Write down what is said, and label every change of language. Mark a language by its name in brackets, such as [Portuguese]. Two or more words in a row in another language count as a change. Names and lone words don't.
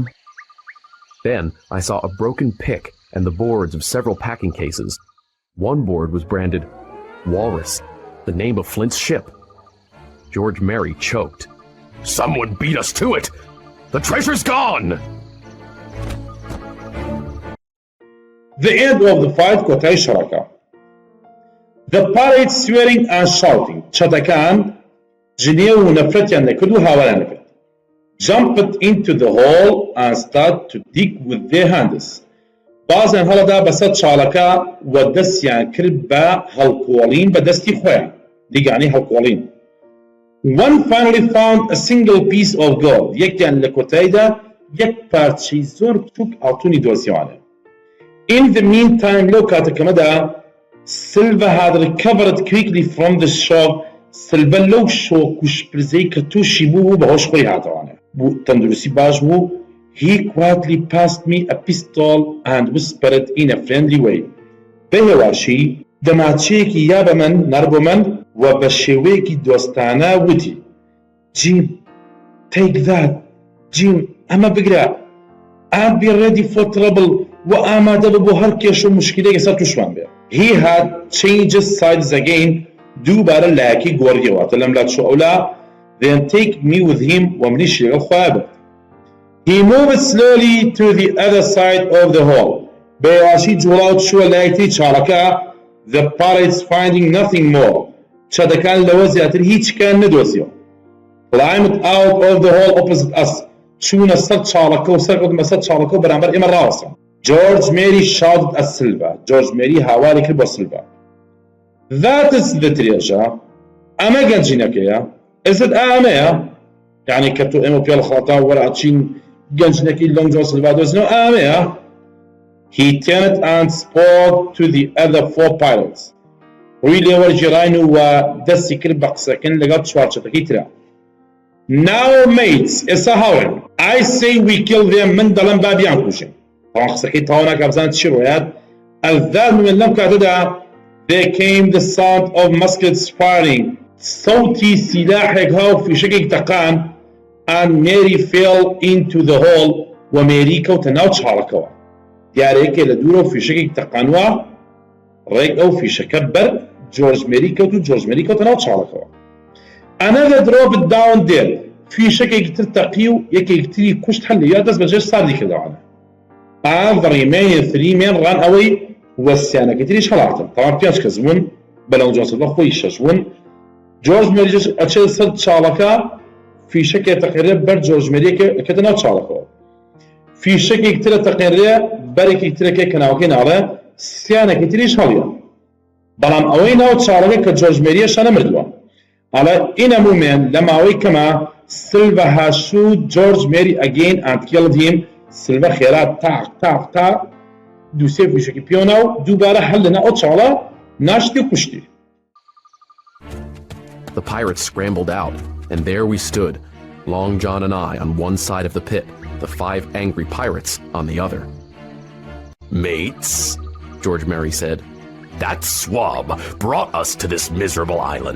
[English] Then I saw a broken pick and the boards of several packing cases. One board was branded Walrus, the name of Flint's ship. George Mary choked. Someone beat us to it! The treasure's gone! The end of the fight [Central Kurdish] كۆتای شەڕەکە. [English] The pirates swearing and shouting. [Central Kurdish] چەتەکان جنێ و نەفرەتیان دەکرد و هاواران دەکرد. [English] Jumped into the hole and started to dig with their hands. [Central Kurdish] بازیان هەڵەدا بەسەر چاڵەکە و دەستیان کرد بە هەڵکۆڵین بە دەستی خۆیان. دیگانی هەڵکۆڵین. [English] One finally found a single piece of gold. [Central Kurdish] یەکیان لە کۆتاییدا یەک پارچەی زۆر بچووک ئاڵتوونی دۆزیوانە. [English] In the meantime, [Central Kurdish] لەو کاتەکەمەدا [English] Silva had recovered quickly from the shock. [Central Kurdish] Silva لەو شۆک و شپرزەی کە تووشی بوو بەهۆش خۆی هاتەوانە. بوو تەندروستی باش بوو. [English] He quietly passed me a pistol and whispered in a friendly way. [Central Kurdish] بە هێواشی دەماچەیەکی یا بە من نەر بۆ من و بە شێوەیەکی دۆستانە وتی [English] Jim, take that. Jim, [Central Kurdish] ئەمە بگرە. [English] I'll be ready for trouble [Central Kurdish] و ئامادە بە بۆ هەر کێش و مشکلەیەکی سەر تووشمان بێ. [English] He had changed sides again. [Central Kurdish] دووبارە لایەکی گۆڕیەوەتە لەم لاتشۆ ئەولا [English] then take me with him [Central Kurdish] و منیش لەگەڵ خۆیان بێت. [English] He moved slowly to the other side of the hole. [Central Kurdish] بە هێواشی جوڵاو چووە لایەکی چاڵەکە. [English] The pirates finding nothing more. [Central Kurdish] چەدەکان لەوە زیاتر هیچیان نەدۆزیەوە. [English] Climbed out of the hole opposite us. [Central Kurdish] چوونە سەر چاڵەکە و سەرکەوتمە سەر چاڵەکە و بەرامبەر ئێمە ڕاوەستن. [English] George Mary shouted at Silva. [Central Kurdish] George Mary هاواری کرد بۆ Silva. [English] That is the treasure. [Central Kurdish] ئەمە گەنجینەکەیە. [English] Is it ئەمەیە؟ [Central Kurdish] یعنی کە تۆ ئێمە پێڵ خەڵەتا وەرەچین گەنجینەکەی Long John Silva دۆزینەوە ئەمەیە. [English] He turned and spoke to the other four pirates. [Central Kurdish] ڕووی لێوەرگێڕاین و دەستی کرد بە قسەکردن لەگەڵ چوارچەتەکەی ترا. [English] Now mates, [Central Kurdish] ئێستا هاوڕێن. [English] I say we kill them. [Central Kurdish] من دەڵێم با بیان کوژین. بەڵام قسەکەی تەواو ناکا بزانێت چی ڕۆیات. ئەلذات من لەم کاتەدا [English] there came the sound of muskets firing. [Central Kurdish] صوتی سیلاحێک هاو فیشەکێک تەقان [English] and Mary fell into the hole [Central Kurdish] و مێری کەوتە ناو چاڵەکەوە. دیارەیەکێ لە دوورە و فیشەکێک تەقانوە ڕێک ئەو فیشەکە بەر جۆرج مێری کەوت و جۆرج مێری کەوتە ناو چاڵەکەوە. [English] Another dropped down dead. [Central Kurdish] فیشەکێکی تر تەقی و یەکێکی تری کوشت هەر لەوێ دەست بەجێ ساردی کردەوانە. [English] And the remaining three men ran away [Central Kurdish] وەستیانەکەی تریش هەڵاتن. تەواو پێنج کەس بوون بە لەو جۆسەفە خۆی شەش بوون. جۆرج مێریش ئەچێت سەر چاڵەکە فیشەکێ تەقێرێ بەر جۆرج مێریەکە ئەکەتە ناو چاڵەکەوە. فیشەکێک ترە تەقێرێ بەرێکی ترەکێ کە ناوەکەی ناڵێ سیانێکی تریش هەڵیە. بەڵام ئەوەی ناو چاڵەکە کە جۆرج مێریەشە نەمردووە. [English] ئەڵێ in a moment [Central Kurdish] لە ماوەی کەمە [English] Silva has shoot George Mary again and killed him. [Central Kurdish] Silva خێرا تاق دووسێ فیشەکی پێوەنا و دووبارە هەر لەناو ئەو چاڵە ناشتی و کوشتی. [English] The pirates scrambled out, and there we stood, Long John and I on one side of the pit, the 5 angry pirates on the other. Mates, George Mary said, that swab brought us to this miserable island.